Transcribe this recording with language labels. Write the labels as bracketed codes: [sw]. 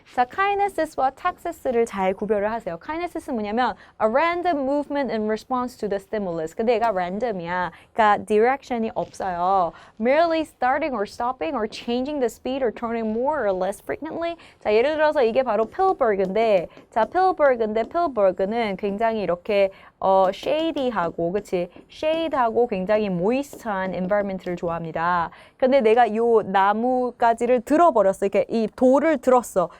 [ko] 자, kinesis와 taxis를 잘 구별을 하세요. kinesis는 뭐냐면 [en] a random movement in response to the stimulus. [ko] 근데 얘가 random이야. 그러니까 direction이 없어요. [en] merely starting or stopping or changing the speed or turning more or less frequently. [ko] 자, 예를 들어서 이게 바로 필버그인데 자, 필버그는 굉장히 이렇게 shady하고 그치? shade하고 굉장히 moist한 environment를 좋아합니다. 근데 내가 요 나무가지를 들어버렸어. 이렇게 이 돌을 들었어.